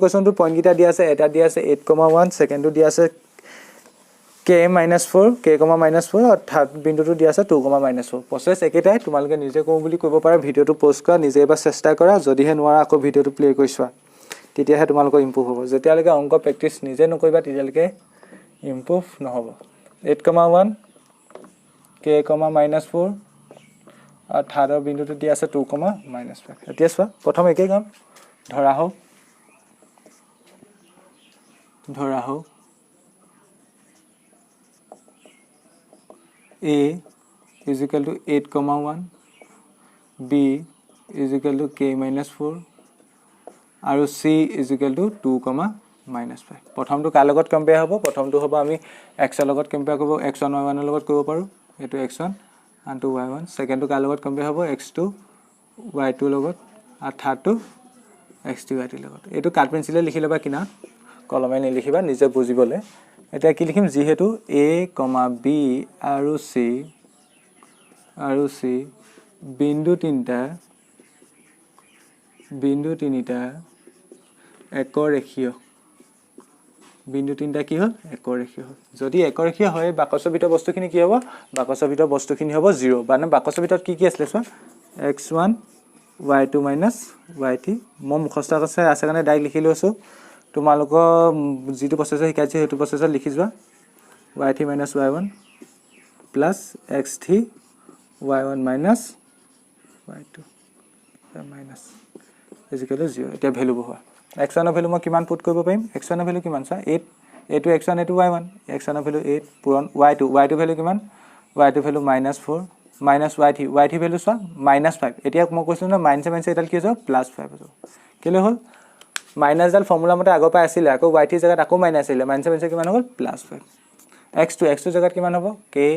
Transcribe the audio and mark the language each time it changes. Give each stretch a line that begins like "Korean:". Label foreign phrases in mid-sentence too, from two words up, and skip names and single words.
Assamese: কোৱেশ্চনটো পইণ্ট গিটা দিয়া আছে এটা দিয়া আছে 8,1 সেকেন্ডটো দিয়া আছে k -4 k, -4 আৰু থাৰ্ড বিন্দুটো দিয়া আছে 2,-4 প্ৰসেস একেটাই তোমালোকে নিজে কম বুলি কৰিব পাৰা ভিডিওটো পোষ্ট কৰা নিজে এবাৰ চেষ্টা কৰা যদিহে নোৱাৰা আকৌ ভিডিওটো প্লে কৰি চোৱা তেতিয়াহে তোমালোকৰ ইমপ্ৰুভ হ'ব যেতিয়ালৈকে অংক প্ৰেক্টিস নিজে নকৰিবা তেতিয়ালৈকে ইমপ্ৰুভ নহব 8,1 k, -4 আৰু থাৰ্ডৰ বিন্দুটো দিয়া আছে 2,-5 এতিয়া চোৱা প্ৰথম একে কাম ধৰা হোক
English: a is equal to 8,1 b is equal to k -4 আৰু c is equal to 2,-5
Assamese: প্ৰথমটো কাৰ লগত কম্পেয়াৰ হ'ব প্ৰথমটো হ'ব আমি x ৰ লগত কম্পেয়াৰ কৰিব x1 y1 ৰ লগত কৰিব পাৰো এটো x1 and to y1 সেকেন্ডটো কাৰ লগত কম্পেয়াৰ হ'ব x2 y2 লগত আৰু থাৰ্ডটো x3 y3 লগত এটো কাট পেন্সিলে লিখি লবা কিনা কলমে নিলিখিবা নিজে বুজিবলে এটা কি লিখিম যেহেতু a, b আৰু c বিন্দু তিনটা একৰেখীয় বিন্দু তিনটা কি হ'ল একৰেখীয় যদি একৰেখীয় হয় বাকসৰ ভিতৰ বস্তুখিনি কি হ'ব বাকসৰ ভিতৰ বস্তুখিনি হ'ব 0 মানে বাকসৰ ভিতৰত কি আছিল চোৱা x1 y2 - y3 মই মুখস্থ আছে কাৰণে ডাইৰেক্ট লিখি লৈছো তোমালোকৰ যেটো প্ৰসেস শিকাইছে হেতু প্ৰসেসত লিখি যোৱা y3 - y1 plus x3 y1 minus y2
English: minus is equal to
Assamese: 0 এটা ভ্যালু বহা x1 ৰ ভ্যালু মই কিমান পুট কৰিব পাৰিম x1 ৰ ভ্যালু কিমান চা 8 এটো x1 এটো y1 x1 ৰ ভ্যালু 8 পূৰণ y2 ভ্যালু কিমান y2 ভ্যালু -4 মাইনাছ y থ্ৰী ভেলু চোৱা -5 এতিয়া মই কৈছিলোঁ নহয় মাইনাছে মাইনাছে এডাল কি হৈ যাব +5 হৈ যাব কেলৈ হ'ল মাইনাছডাল ফৰ্মুলা মতে আগৰ পৰা আছিলে আকৌ y থ্ৰী জেগাত আকৌ মাইনাছ আছিলে মাইনাছে মাইনাছে কিমান হ'ল +5 x2 জেগাত কিমান হ'ব k